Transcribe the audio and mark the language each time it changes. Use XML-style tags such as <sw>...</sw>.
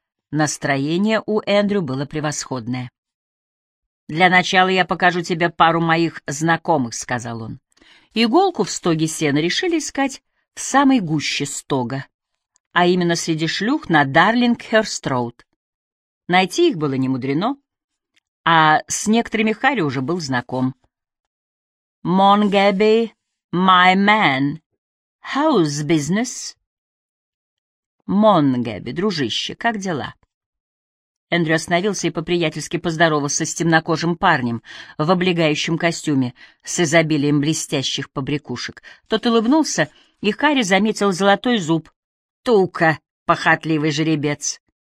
<ru>Настроение у Эндрю было превосходное. «Для начала я покажу тебе пару моих знакомых», — сказал он. Иголку в стоге сена решили искать в самой гуще стога, а именно среди шлюх на Дарлингхерст-роуд. Найти их было не мудрено, а с некоторыми Харри уже был знаком.</ru> <en>«Монгэби, my man. How's business?»</en> <ru>«Монгэби, дружище, как дела?» Эндрю остановился и по-приятельски поздоровался с темнокожим парнем в облегающем костюме с изобилием блестящих побрякушек. Тот улыбнулся, и Харри заметил золотой зуб. «Тука, похотливый жеребец!»</ru>